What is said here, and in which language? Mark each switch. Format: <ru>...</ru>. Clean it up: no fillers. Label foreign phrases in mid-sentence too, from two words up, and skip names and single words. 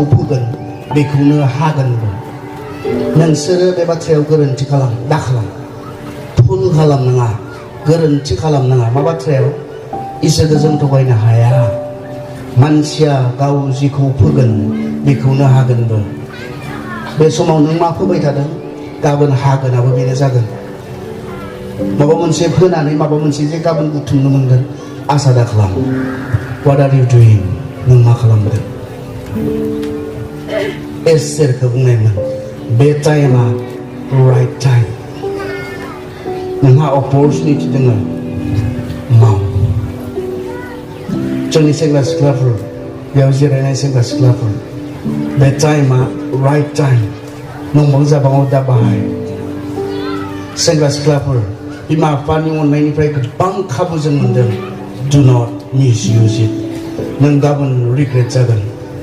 <brx>फोगोन बेखौनो हागोनबो नोंसोरो बे बाथ्रायाव गोरोन्थि दाखालाम भुल खालामनाङा गोरोन्थि खालामनाङा मा बाथ्रायाव इसोरखौ जों थगायनो हाया मानसिया गाव जेखौ फोगोन बेखौनो हागोनबो बे समाव नों मा फोबाय थादों गाबोन हागोनाबो बेनो जागोन माबा मोनसे फोनानै माबा मोनसे जे गाबोन बुथुमनो मोनगोन आसा दा खालाम</brx> <en>What are you doing?</en> <brx>नों मा खालामदों एस्तेरखौ बुंनायमोन बे टाइमा</brx> <en>right time</en> <brx>नोंहा अपरचुनिटि दङ माव जोंनि सेंग्रा सिख्लाफोर बेयाव जिरायनाय सेंग्रा सिख्लाफोर बे टाइमा</brx> <en>right time</en> <brx>नंबां जाबाङाव दा बाहाय सेंग्रा सिख्लाफोर बिमा बिफानि अननायनिफ्राय गोबां खाबु जों मोनदों</brx> <en>Do not misuse it</en> <brx>नों गाबोन रिग्रेट जागोन</brx>